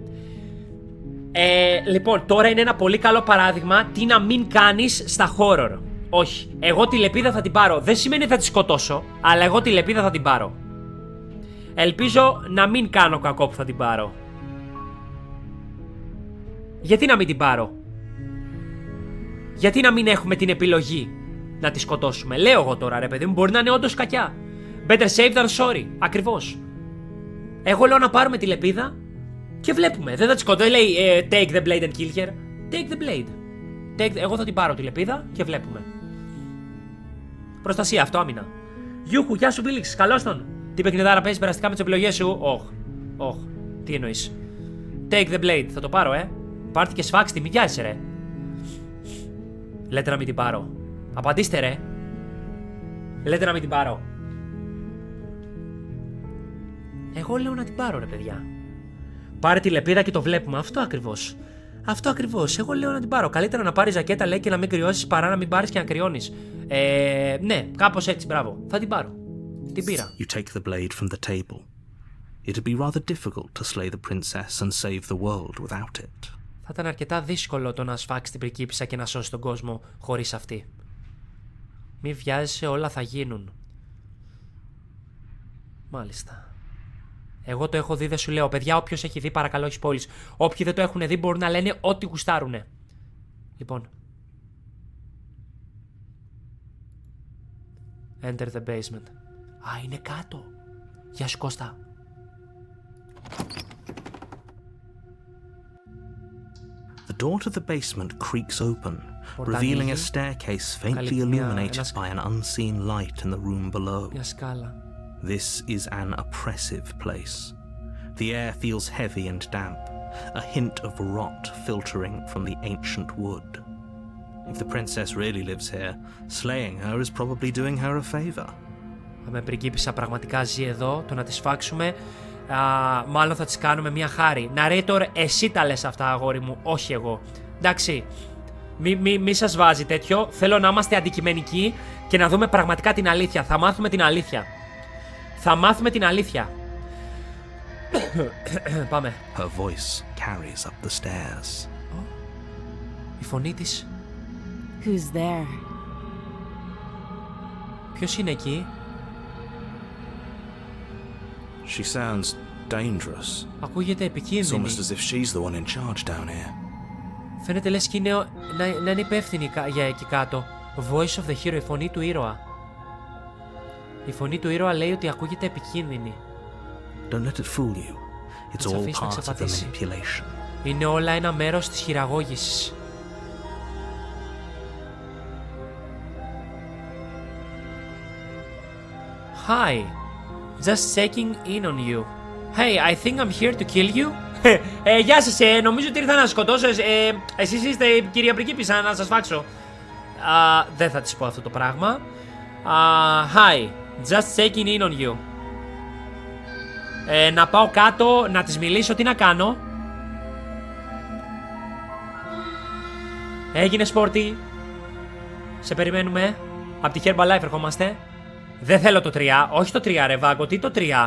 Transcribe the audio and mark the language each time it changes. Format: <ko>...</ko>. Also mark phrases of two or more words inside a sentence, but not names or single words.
<el>Λοιπόν, τώρα είναι ένα πολύ καλό παράδειγμα τι να μην κάνεις στα horror. Όχι, εγώ τη λεπίδα θα την πάρω. Δεν σημαίνει θα τη σκοτώσω, αλλά εγώ τη λεπίδα θα την πάρω. Ελπίζω να μην κάνω κακό που θα την πάρω. Γιατί να μην την πάρω? Γιατί να μην έχουμε την επιλογή να τη σκοτώσουμε? Λέω εγώ τώρα, ρε παιδί μου, μπορεί να είναι όντως κακιά.</el> <en>Better safe than sorry.</en> <el>Ακριβώς. Εγώ λέω να πάρουμε τη λεπίδα και βλέπουμε. Δεν θα τη σκοτώσω. Λέει</el> <en>take the blade and kill her. Take the blade.</en> <el>Εγώ θα την πάρω τη λεπίδα και βλέπουμε. Προστασία, αυτό, άμυνα. Γιούχου, γεια σου, Βίλιξ, καλώς τον. Τι παιχνιδάρα παίζεις περαστικά με τις επιλογές σου? Όχ. Τι εννοείς?</el> <en>Take the blade.</en> <el>Θα το πάρω, Πάρτε και σφάξτε, μην βιάζεσαι, ρε. Λέτε να μην την πάρω. Απαντήστε, ρε. Λέτε να μην την πάρω. Εγώ λέω να την πάρω, ρε παιδιά. Πάρε τη λεπίδα και το βλέπουμε. Αυτό ακριβώς. Αυτό ακριβώς. Εγώ λέω να την πάρω. Καλύτερα να πάρεις ζακέτα, λέει, και να μην κρυώσεις παρά να μην πάρεις και να κρυώνεις. Ναι, κάπως έτσι, μπράβο. Θα την πάρω. Την πήρα.</el> <en>You take the blade from the table. It'd be rather difficult to slay the princess and save the world without it.</en> <el>Θα ήταν αρκετά δύσκολο το να σφάξει την πριγκίπισσα και να σώσει τον κόσμο χωρίς αυτή. Μη βιάζεσαι, όλα θα γίνουν. Μάλιστα. Εγώ το έχω δει, δεν σου λέω. Παιδιά, όποιος έχει δει, παρακαλώ, όχι spoilers. Όποιοι δεν το έχουν δει, μπορούν να λένε ό,τι γουστάρουνε. Λοιπόν.</el> <en>Enter the basement.</en> <el>Α, είναι κάτω. Γεια σου, Κώστα.</el> <en>The door to the basement creaks open, revealing a staircase faintly illuminated by an unseen light in the room below.</en> <el>Μια σκάλα.</el> <en>This is an oppressive place. The air feels heavy and damp, a hint of rot filtering from the ancient wood. If the princess really lives here, slaying her is probably doing her a favor.</en> <el>Αν η πριγκίπισσα πραγματικά ζει εδώ, το να τη σφάξουμε, μάλλον θα της κάνουμε μια χάρη. Narrator, εσύ τα λες αυτά, αγόρι μου, όχι εγώ. Εντάξει, μη σας βάζει τέτοιο. Θέλω να είμαστε αντικειμενικοί και να δούμε πραγματικά την αλήθεια. Θα μάθουμε την αλήθεια. Θα μάθουμε την αλήθεια. Πάμε.</el> <en>Her voice carries up the stairs.</en> <el>Η φωνή της.</el> <en>Who's there?</en> <el>Ποιος είναι εκεί?</el> <en>She sounds dangerous.</en> <el>Ακούγεται</el> <en>It's</en> <el>επικίνδυνη.</el> <en>almost as if she's the one in charge down here.</en> <el>Φαίνεται λες και είναι, να είναι υπεύθυνη για εκεί κάτω.</el> <en>Voice of the hero,</en> <el>η φωνή του ήρωα. Η φωνή του ήρωα λέει ότι ακούγεται επικίνδυνη.</el> <en>Don't let it fool you. It's all part of the manipulation.</en> <el>Είναι όλα ένα μέρος της χειραγώγησης.</el> <en>Hi. Just checking in on you. Hey, I think I'm here to kill you.</en> <el>Γεια σας, νομίζω ότι ήρθα να σκοτώσω. Εσείς είστε η κυρία Πριγκίπισσα, να σας φάξω. Δεν θα της πω αυτό το πράγμα.</el> <en>Hi, just checking in on you.</en> <el>Να πάω κάτω, να της μιλήσω, τι να κάνω. Έγινε σπόρτι. Σε περιμένουμε. Απ' τη Herbalife ερχόμαστε. Δεν θέλω το 3, όχι το 3 ρε Βάγκο, τι το 3.</el>